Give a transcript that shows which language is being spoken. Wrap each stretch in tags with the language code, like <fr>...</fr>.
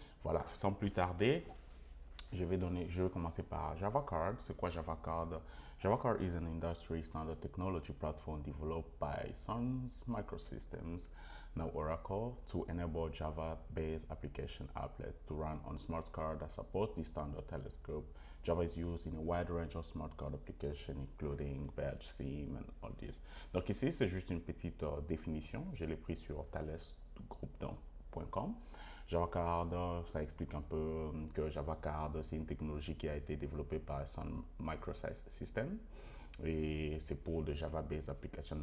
<fr>Voilà, sans plus tarder, je vais commencer par Java Card. C'est quoi Java Card?</fr> <en>Java Card is an industry standard technology platform developed by Sun Microsystems, now Oracle, to enable Java-based application applet to run on smart card that support the standard telescope. Java is used in a wide range of smart card applications, including Badge, SIM, and all this.</en> <fr>Donc ici, c'est juste une petite définition. Je l'ai pris sur thalesgroup.com. JavaCard, ça explique un peu que JavaCard, c'est une technologie qui a été développée par Sun Microsystems et c'est pour de</fr> <en>Java-based applications.</en>